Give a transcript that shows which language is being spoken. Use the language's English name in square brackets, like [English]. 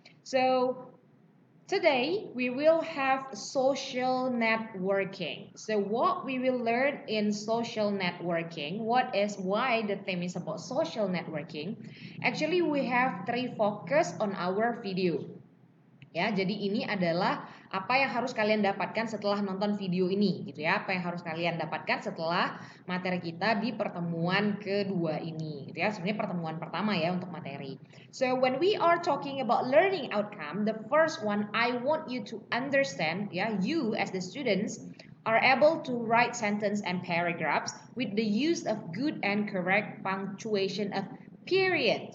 [English] So today, we will have social networking. So what we will learn in social networking, why the theme is about social networking. Actually, we have three focus on our video. [Indonesian] Ya, jadi ini adalah apa yang harus kalian dapatkan setelah nonton video ini, gitu ya. Apa yang harus kalian dapatkan setelah materi kita di pertemuan kedua ini, gitu ya. Sebenarnya pertemuan pertama ya untuk materi. [English] So when we are talking about learning outcome, the first one I want you to understand, ya, you as the students are able to write sentence and paragraphs with the use of good and correct punctuation of period.